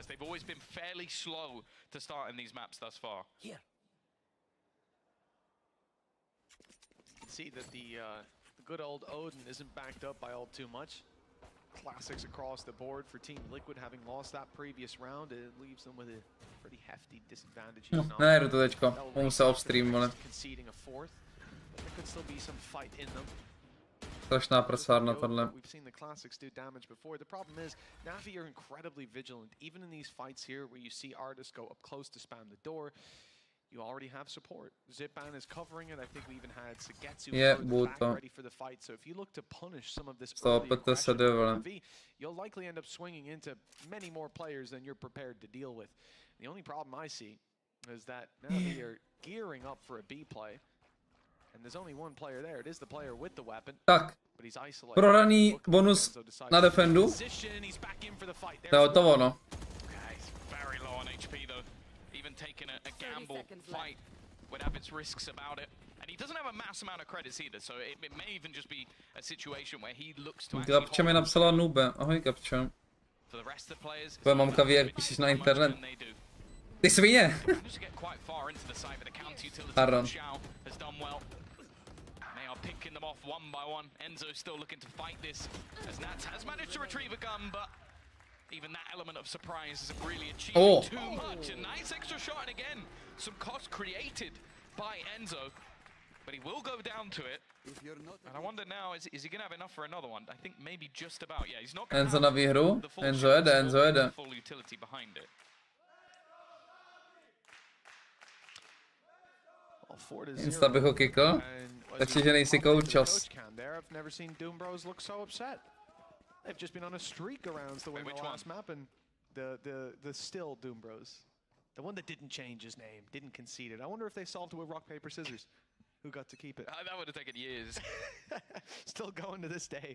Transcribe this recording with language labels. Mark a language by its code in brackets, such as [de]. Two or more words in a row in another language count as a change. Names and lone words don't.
[en] They've always been fairly slow to start in these maps thus far. Here. You can see that the good old Odin isn't backed up by all too much. Classics across the board for Team Liquid, having lost that previous round. It leaves them with a pretty hefty disadvantage. [cs] Nejedu to teďko, musel off-stream, vole. [en] Conceding a fourth. There could still be some fight in them. [cs] Strašná prasárna tohle. [en] We've seen the classics do damage before. The problem is, Na'Vi are incredibly vigilant. Even in these fights here where you see artists go up close to spam the door, you already have support. Zipan is covering it. I think we even had Sagetsu back ready for the fight. So if you look to punish some of this early aggression from Na'Vi, you'll likely end up swinging into many more players than you're prepared to deal with. The only problem I see is that Na'Vi are gearing up for a B play. And there's only one player there. It is the player with the weapon. [cs] Tak, prohraný bonus na defendu. To je hotovo, no. [en] He's very low on HP though. Even taking a gamble fight would have its risks about it. And he doesn't have a mass amount of credits either, so it may even just be a situation where he looks to actually [cs] Gabče mi napsala nube. Ahoj, Gabče. [en] For the rest of the players, [cs] tvoje mamka ví, jak píšeš na internet. Ty svině! Pardon. [en] Picking them off one by one. Enzo still looking to fight this, as Nats has managed to retrieve a gun, but even that element of surprise isn't really achieving too much. A nice extra shot, and again, some cost created by Enzo, but he will go down to it. And I wonder now, is he going to have enough for another one? I think maybe just about. Yeah, he's not going to have the full full utility behind it. [cs] Insta bych ho kikl. Stačí, že nejsi koučos. [en] I've never seen Doom Bros look so upset. They've just been on a streak around the last map, and the still Doom Bros. The one that didn't change his name, didn't concede it. I wonder if they solved it with rock, paper, scissors. Who got to keep it? That would have taken years. Still going to this day.